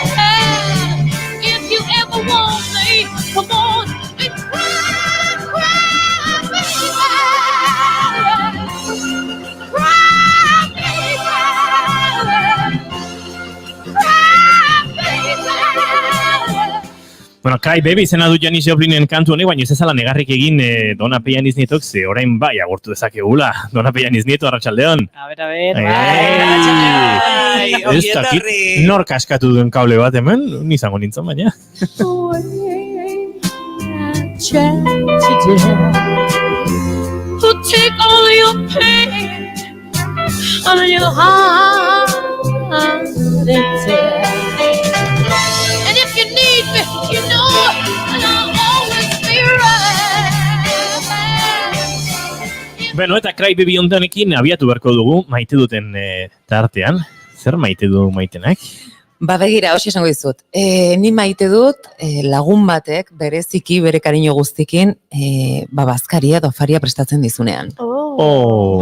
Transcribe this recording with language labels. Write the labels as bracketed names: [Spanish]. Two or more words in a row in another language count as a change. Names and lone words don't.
[English] If you ever want me, come on and cry, baby. Cry, baby. [Basque] Bueno, Cry Baby izena du Janis Joplinen kantu honek, baina ez ezala negarrik egin Dona Peianiz Nietok, ze orain bai agortu dezakegula. Dona Peianiz Nieto, arratsaldeon. [Spanish] A ver. [Basque] Ez dakit, nork askatu duen kable bat hemen, nizango nintzen baina. [English] Who take all your pain out of your heart and tear. And if you need me, you know I'll always be right. [Basque] Bueno, eta Cry Baby ondanekin abiatu beharko dugu maite duten tartean. Zer maite du maitenak? Begira, hoxe esango dizut. Ni maite dut lagun batek bereziki bere kariño guztikin bazkaria edo afaria prestatzen dizunean. Oh,